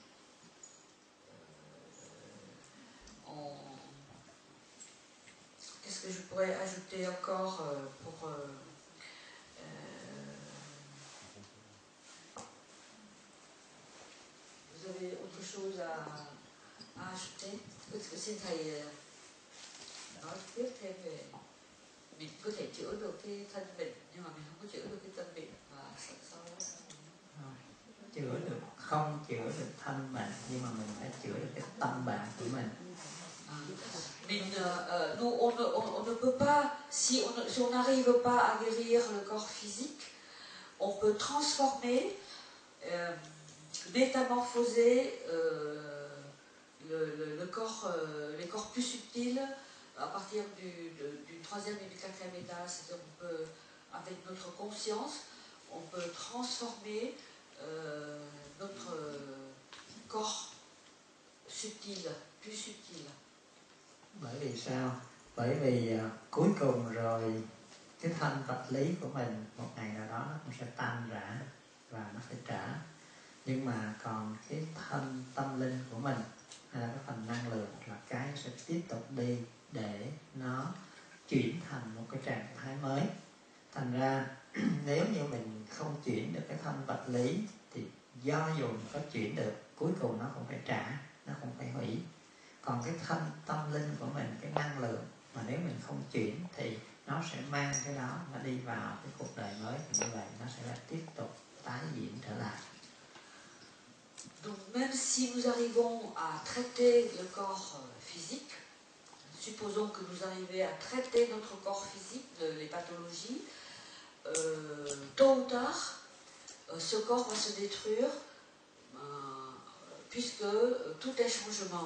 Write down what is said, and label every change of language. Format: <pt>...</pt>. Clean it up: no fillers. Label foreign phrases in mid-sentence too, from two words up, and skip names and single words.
<fr>Qu'est-ce que je pourrais ajouter encore pour vous avez autre chose à ajouter?</fr> <vi>Xin thầy nói tiếp thêm về mình có thể chữa được cái thân bệnh nhưng mà mình không có chữa được cái tâm bệnh, và sau đó chữa được, không chữa được thân bệnh nhưng mà mình phải chữa được cái tâm bệnh của mình.</vi> <fr>Nous, on ne peut pas, si on n'arrive pas à guérir le corps physique, on peut transformer, métamorphoser les corps plus subtils à partir du troisième et du quatrième étage. C'est-à-dire qu'on peut, avec notre conscience, on peut transformer notre corps subtil, plus subtil.</fr> <vi>Bởi vì sao? Bởi vì cuối cùng rồi cái thân vật lý của mình một ngày nào đó nó cũng sẽ tan rã và nó phải trả. Nhưng mà còn cái thân tâm linh của mình hay là cái phần năng lượng là cái sẽ tiếp tục đi để nó chuyển thành một cái trạng thái mới. Thành ra nếu như mình không chuyển được cái thân vật lý thì do dù mình có chuyển được, cuối cùng nó cũng phải trả, nó cũng phải hủy. Còn cái thân tâm linh của mình, cái năng lượng mà nếu mình không chuyển thì nó sẽ mang cái đó, nó đi vào cái cuộc đời mới, thì như vậy nó sẽ là tiếp tục tái diễn trở lại.</vi> <fr>Donc même si nous arrivons à traiter le corps physique, supposons que nous arrivions à traiter notre corps physique, les pathologies, tôt ou tard, ce corps va se détruire, puisque tout est changement.</fr>